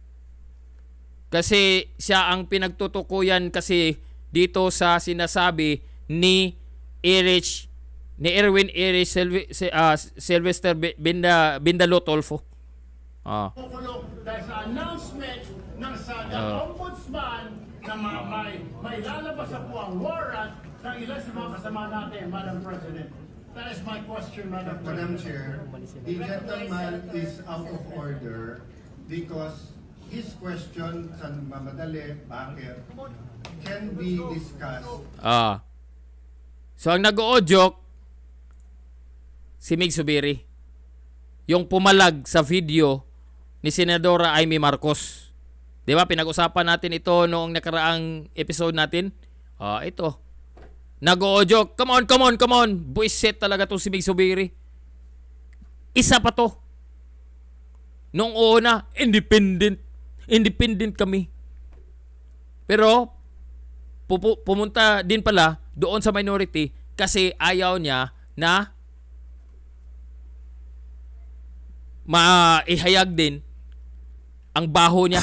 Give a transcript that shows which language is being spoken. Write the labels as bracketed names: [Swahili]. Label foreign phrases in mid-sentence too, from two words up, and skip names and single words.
[Filipino] Kasi siya ang pinagtutukuyan kasi dito sa sinasabi ni Erwin Erich Sylvester Bindalo Tolfo. dahil sa announcement ng Ombudsman na may lalabas na po ang warrant ng ilan sa mga kasama natin, [English] Madam President. That is my question, Madam Madam President. Chair, the gentleman is out of order because his question [Filipino] sa mamadali, bakit, [English] can be discussed. [Filipino] So ang nag-o-joke si Mig Subiri. Yung pumalag sa video ni Senadora Amy Marcos. 'Di ba pinag-usapan natin ito noong nakaraang episode natin? Ito. Nag-o-joke. [English] Come on. [Filipino] Buisit talaga 'tong si Mig Subiri. Isa pa 'to. Noong una, independent kami. Pero pumunta din pala doon sa minority kasi ayaw niya na maihayag din ang baho niya.